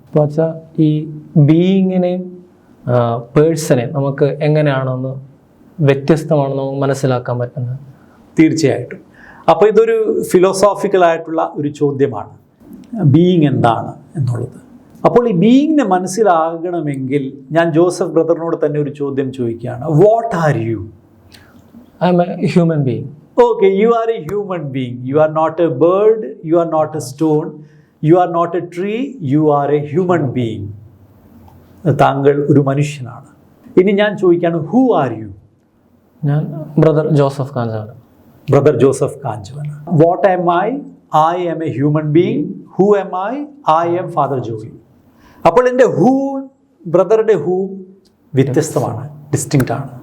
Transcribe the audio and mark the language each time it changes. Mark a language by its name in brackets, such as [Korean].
[Malayalam] അപ്പോൾ വെച്ചാൽ ഈ ബീയിങ്ങിനെയും പേഴ്സണെയും നമുക്ക് എങ്ങനെയാണെന്ന് വ്യത്യസ്തമാണെന്ന് നമുക്ക് മനസ്സിലാക്കാൻ പറ്റുന്നത്? തീർച്ചയായിട്ടും. അപ്പോൾ ഇതൊരു ഫിലോസോഫിക്കലായിട്ടുള്ള ഒരു ചോദ്യമാണ്, ബീയിങ് എന്താണ് എന്നുള്ളത്. അപ്പോൾ ഈ ബീയിങ്ങിനെ മനസ്സിലാകണമെങ്കിൽ ഞാൻ ജോസഫ് ബ്രദറിനോട് തന്നെ ഒരു ചോദ്യം ചോദിക്കുകയാണ്. [English] What are you? I am a human being. Okay, you are a human being. You are not a bird, you are not a stone, you are not a tree, you are a human being. [Malayalam] താങ്കൾ ഒരു മനുഷ്യനാണ്. ഇനി ഞാൻ ചോദിക്കുകയാണ്, [English] who are you? [Malayalam] ഞാൻ brother Joseph കാഞ്ചവൻ. [English] Brother Joseph Kanchavan. What am I? I am a human being. Who am I? I am Father Joey. [Malayalam] അപ്പോൾ എൻ്റെ who, ബ്രദറുടെ who വ്യത്യസ്തമാണ്, ഡിസ്റ്റിങ്ക്റ്റ് ആണ്.